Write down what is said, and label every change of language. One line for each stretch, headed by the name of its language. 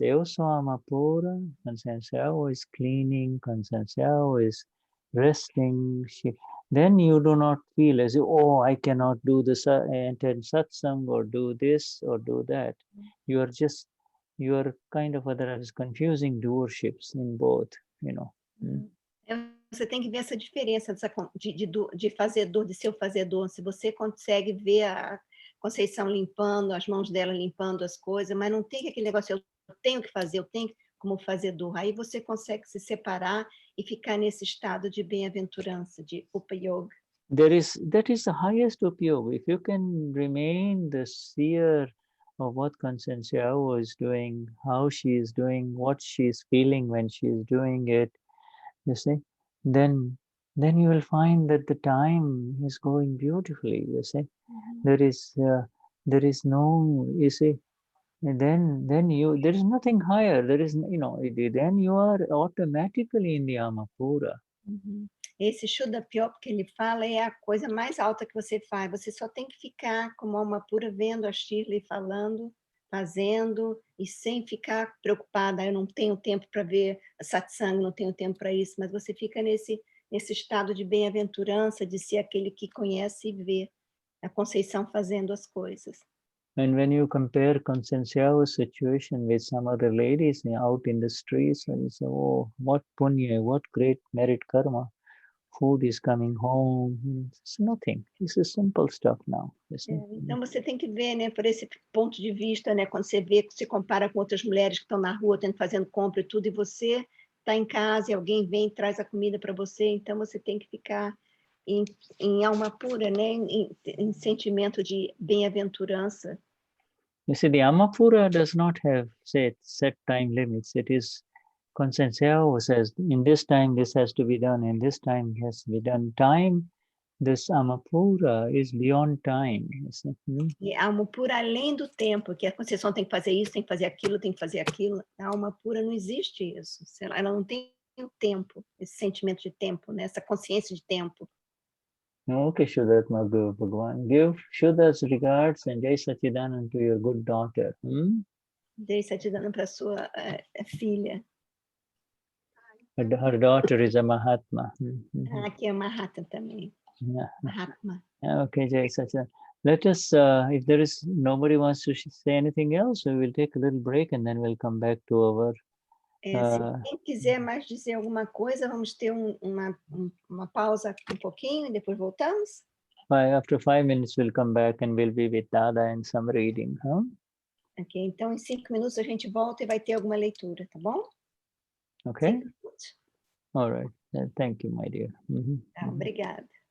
Portuguese: Eu sou amapura,
English: Consensao is cleaning, Consensao is resting. Then you do not feel as if, oh, I cannot do this attend satsang or do this or do that. You are kind of otherwise confusing doerships in both, you know.
Portuguese: Você tem que ver essa diferença de fazedor, de seu fazedor. Se você consegue ver a Conceição limpando, as mãos dela limpando as coisas, mas não tem aquele negócio, eu tenho que fazer, como fazedor. Aí você consegue se separar e ficar nesse estado de bem-aventurança, de Upayoga.
English: That is the highest Upayoga. If you can remain the seer of what Constantia is doing, how she is doing, what she is feeling when she is doing it, you see, then you will find that the time is going beautifully, you see. There is no, you see, and then there is nothing higher. There is, then you are automatically in the Amapura.
Portuguese: Esse Shuddha Pyop que ele fala é a coisa mais alta que você faz. Você só tem que ficar como alma pura vendo a Shirley falando, fazendo, e sem ficar preocupada. Eu não tenho tempo para ver a satsang, não tenho tempo para isso, mas você fica nesse estado de bem-aventurança, de ser aquele que conhece e vê a Conceição fazendo as coisas.
English: And when you compare Constantia's situation with some other ladies out in the streets, and you say, oh, what punya, what great merit karma, food is coming home, it's nothing. This is simple stuff now.
Portuguese: Então você tem que ver, né, por esse ponto de vista, né, quando você vê, se compara com outras mulheres que estão na rua, fazendo compra e tudo, e você está em casa e alguém vem e traz a comida para você, então você tem que ficar em alma pura, né, em sentimento de bem-aventurança.
English: You see, the Amapura does not have, say, set time limits. It is, Constantia says, in this time this has to be done, in this time it has to be done. Time, this Amapura is beyond time.
Portuguese: E a alma pura além do tempo, que a Conceição tem que fazer isso, tem que fazer aquilo, tem que fazer aquilo. A alma pura não existe isso. Ela não tem o tempo, esse sentimento de tempo, né? Essa consciência de tempo.
English: Okay, Vishuddhatma Guru Bhagavan. Give Shuddha's regards and Jai Sachidanand to your good daughter.
Portuguese: Jai Sachidanand para sua filha.
English: Her daughter is a Mahatma.
Portuguese: Aqui é Mahatma também.
English: Yeah. Mahatma. Okay, Jai Sachidanand. Let us, if there is nobody wants to say anything else, we will take a little break and then we'll come back to our...
Portuguese: se quem quiser mais dizer alguma coisa, vamos ter uma pausa um pouquinho e depois voltamos.
English: After 5 minutes, we'll come back and we'll be with Dada and some reading. Huh?
Portuguese: Ok, então em 5 minutos a gente volta e vai ter alguma leitura, tá bom?
English: Okay. All right. Thank you, my dear.
Portuguese: Tá, obrigada.